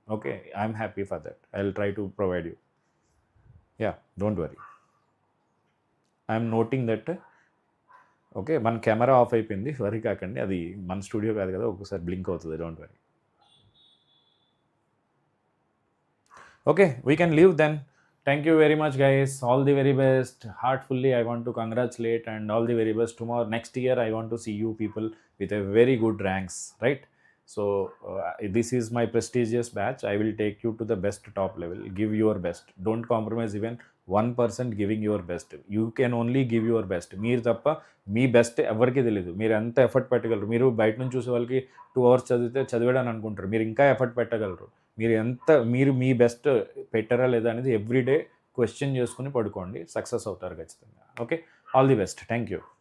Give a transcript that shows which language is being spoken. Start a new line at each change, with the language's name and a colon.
English: Okay, I'm happy for that. I will try to provide you. Yeah, don't worry. I'm noting that.
Telugu: Okay, మన camera off అయిపోయింది, worry కాకండి. అది మన studio కాదు కదా, ఒక్కొక్కసారి బ్లింక్ అవుతుంది,
English: Don't worry. Okay, we can leave then. Thank you very much, guys. All the very best. Heartfully, I want to congratulate and all the very best. Tomorrow, next year, I want to see you people with a very good ranks, right? So, this is my prestigious batch. I will take you to the best top level. Give your best. Don't compromise even 1% giving your best. You can only give your best.
Telugu: మీరు తప్ప మీ best ఎవరికి తెలియదు. మీరు ఎంత effort పెట్టగలరు? మీరు బయట నుంచి చూసే వాళ్ళకి 2 hours చదివాడని అనుకుంటారు. మీరు ఇంకా ఎఫర్ట్ పెట్టగలరు. మీరు మీ బెస్ట్ పెట్టారా లేదా అనేది ఎవ్రీడే క్వశ్చన్ చేసుకుని పడుకోండి, సక్సెస్ అవుతారు ఖచ్చితంగా.
English: Okay, all the best. Thank you.